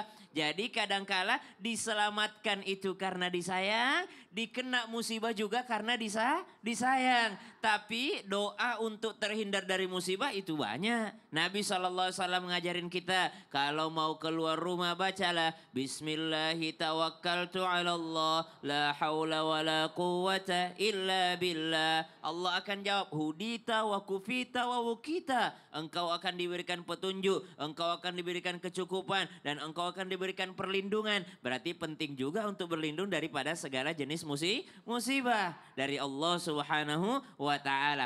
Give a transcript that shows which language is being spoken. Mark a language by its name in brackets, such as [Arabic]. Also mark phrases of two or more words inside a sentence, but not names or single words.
[Indonesian] Jadi kadangkala diselamatkan itu karena disayang, dikena musibah juga karena disayang. Tapi doa untuk terhindar dari musibah itu banyak. Nabi SAW ngajarin kita kalau mau keluar rumah bacalah [Arabic] بسم الله توكلت على الله لا حول ولا قوة إلا بالله. Allah akan jawab هديت و كفيت و وقيت. [Indonesian] Engkau akan diberikan petunjuk, engkau akan diberikan diberikan kecukupan dan engkau akan diberikan perlindungan. Berarti penting juga untuk berlindung daripada segala jenis musibah dari Allah [Arabic] سبحانه وتعالى.